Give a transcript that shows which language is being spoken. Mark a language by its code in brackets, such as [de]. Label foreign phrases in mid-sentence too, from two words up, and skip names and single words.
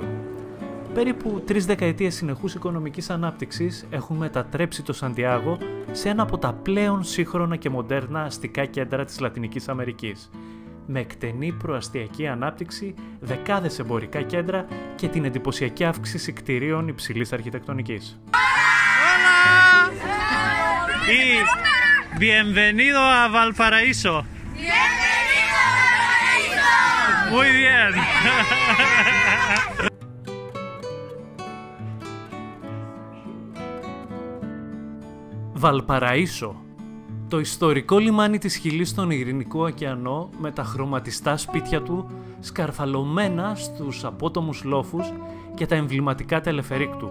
[el] Περίπου 3 δεκαετίες συνεχούς οικονομικής ανάπτυξης έχουν μετατρέψει το Σαντιάγο σε ένα από τα πλέον σύγχρονα και μοντέρνα αστικά κέντρα της Λατινικής Αμερικής, με εκτενή προαστιακή ανάπτυξη, δεκάδες εμπορικά κέντρα και την εντυπωσιακή αύξηση κτηρίων υψηλής αρχιτεκτονικής. [es] Bienvenido a Valparaíso. Bienvenido a Valparaíso. Muy bien. [el] Βαλπαραΐσο, το ιστορικό λιμάνι της Χιλής στον Ειρηνικό ωκεανό με τα χρωματιστά σπίτια του σκαρφαλωμένα στους απότομους λόφους και τα εμβληματικά τελεφερίκ του.